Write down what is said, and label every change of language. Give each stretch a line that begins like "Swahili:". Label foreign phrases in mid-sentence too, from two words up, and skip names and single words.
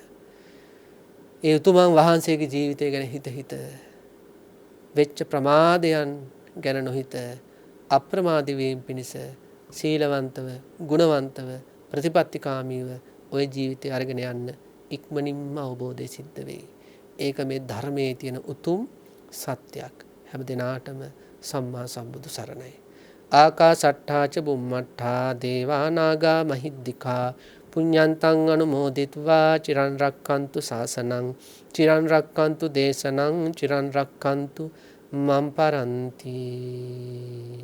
Sinhala: ඒ උතුමන් වහන්සේගේ ජීවිතය ගැන හිත වෙච්ච ප්‍රමාදයන් ගැන නොහිත අප්‍රමාදී වීම පිණිස සීලවන්තව, ගුණවන්තව, ප්‍රතිපත්තිකාමීව ওই ජීවිතය අරගෙන යන්න ඉක්මනින්ම අවබෝධය සිද්ධ වෙයි. ඒක මේ ධර්මයේ තියෙන උතුම් සත්‍යයක්. හැම දිනාටම සම්මා සම්බුදු සරණයි.
Pali: ආකාසට්ඨා ච බුම්මට්ඨා දේවා නාග මහිද්దికා පුඤ්ඤන්තං අනුමෝදිත्वा චිරන් රක්칸තු සාසනං චිරන් රක්칸තු දේශනං චිරන් රක්칸තු මම් පරන්ති.